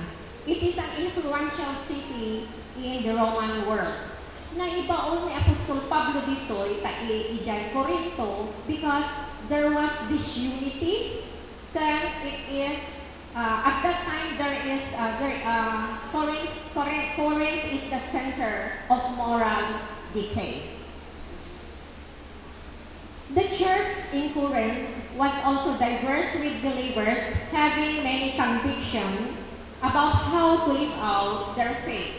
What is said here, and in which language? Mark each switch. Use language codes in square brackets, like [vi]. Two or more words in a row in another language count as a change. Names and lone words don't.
[en] It is an influential city in the Roman world. [ilo] Naibaon ni Apostol Pablo dito, ijay Corinto, [en] because there was this unity, then it is, at that time Corinth is the center of moral decay. The church in Corinth was also diverse with believers having many convictions about how to live out their faith.